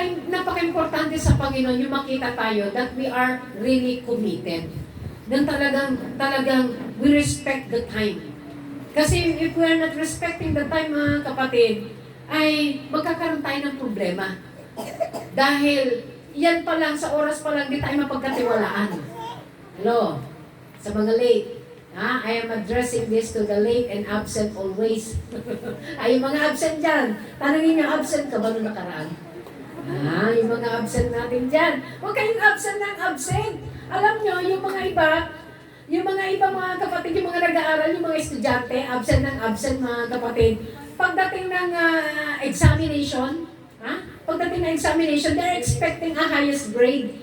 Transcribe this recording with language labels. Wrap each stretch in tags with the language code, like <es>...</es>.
<tl>Napaka-importante sa Panginoon yung makita tayo</tl> <en>that we are really committed.</en> <tl>Na talagang</tl> <en>we respect the time.</en> <tl>Kasi</tl> <en>if we are not respecting the time</en> <tl>mga kapatid, ay magkakaroon tayo ng problema. Dahil yan pa lang, sa oras pa lang, di tayo mapagkatiwalaan. Hello? Sa mga late.</tl> <en>I am addressing this to the late and absent always.</en> <tl>Ay, yung mga absent dyan, tanongin nyo, absent ka ba nung nakaraan? Yung mga absent natin dyan. Huwag kayong absent ng absent. Alam nyo, yung mga iba mga kapatid, yung mga nag-aaral, yung mga estudyante, absent ng absent mga kapatid. Pagdating ng examination, pagdating ng examination,</tl> <en>they're expecting a highest grade.</en>